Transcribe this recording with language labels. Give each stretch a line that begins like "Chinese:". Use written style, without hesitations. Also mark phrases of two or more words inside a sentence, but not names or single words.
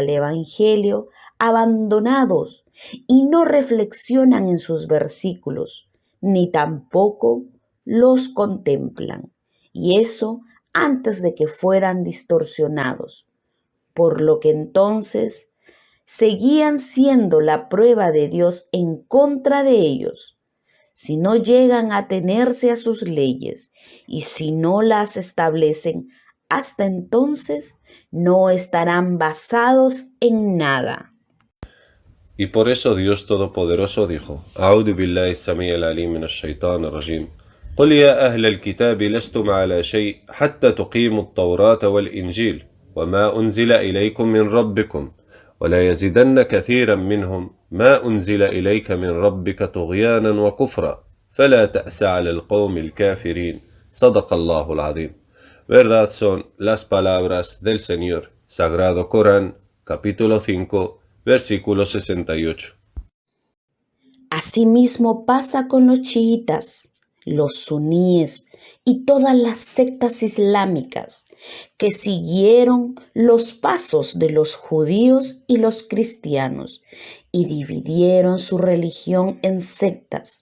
Spanish: al Evangelio abandonados y no reflexionan en sus versículos, ni tampoco los contemplan, y eso antes de que fueran distorsionados, por lo que entonces seguían siendo la prueba de Dios en contra de ellos, si no llegan a atenerse a sus leyes y si no las establecen. Hasta entonces no estarán basados en nada. Y por eso Dios Todopoderoso dijo,
Arabic: أعوذ بالله السميع العليم من الشيطان الرجيم قل يا أهل الكتاب لستم على شيء حتى تقيموا التوراة والإنجيل وما أنزل إليكم من ربكم ولا يزيدن كثيرا منهم ما أنزل إليك من ربك طغيانا وكفرا فلا تأس على القوم الكافرين صدق الله العظيم.
Spanish: Verdad son las palabras del Señor. Sagrado Corán, capítulo 5, versículo 68. Asimismo pasa con los chiitas, los suníes y todas las sectas islámicas que siguieron los pasos de los judíos y los cristianos y dividieron su religión en sectas.